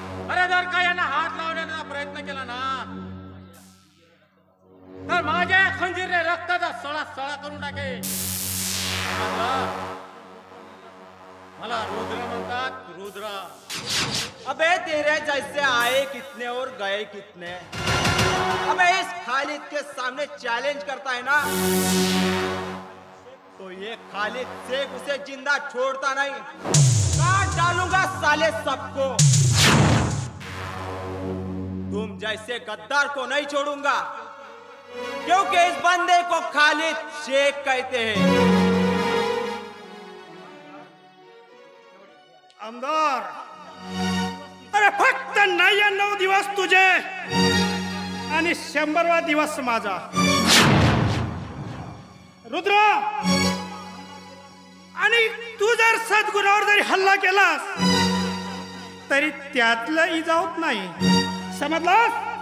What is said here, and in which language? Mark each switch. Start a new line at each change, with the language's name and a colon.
Marathi: अरे जर का यांना हात लावण्याचा प्रयत्न केला ना तर माझ्या खंजीरने रक्ताचा सळा करून टाकेल. मला रुद्र म्हणतात, रुद्र.
Hindi: अबे तेरे जैसे आए कितने और गए कितने. अबे इस खालिद के सामने चैलेंज करता है ना तो ये खालिद शेख उसे जिंदा छोड़ता नहीं. काट डालूंगा साले सबको. तुम जैसे गद्दार को नहीं छोड़ूंगा क्योंकि इस बंदे को खालिद शेख कहते हैं.
Marathi: आमदार, अरे फक्त 99 दिवस तुझे आणि 100वा दिवस माझा. रुद्र, आणि तू जर सद्गुणावर जरी हल्ला केलास तरी त्यातलं इजावत नाही. समजलास?